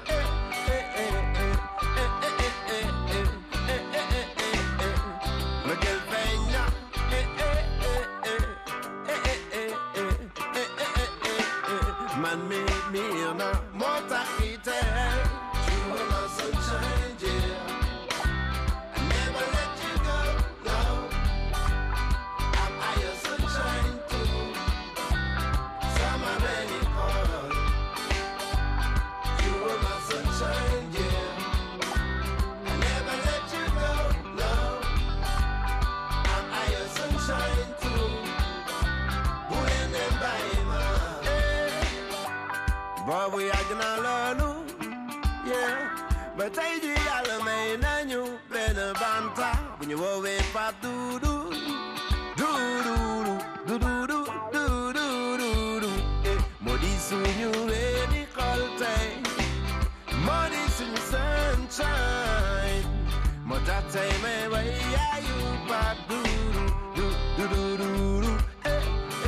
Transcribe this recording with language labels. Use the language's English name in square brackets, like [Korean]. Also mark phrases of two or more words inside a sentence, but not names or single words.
[Wolof] ma gël feeñ na man mi na moo tax [English] itel you are my sunshine dear I never let you go no I'm your sunshine too summer rainy fall you are my sunshine dear I never let you go no I'm your sunshine too [Wolof] bu leen dem bàyyi ma boobu yàgg na loolu yeah ba tey ji yàlla may nañu benn banta bu ñu woowee Pape Doudou Doudou moo di suñu weeni xol tey moo di suñu sunshine moo tax tey may way yaayu Pape Doudou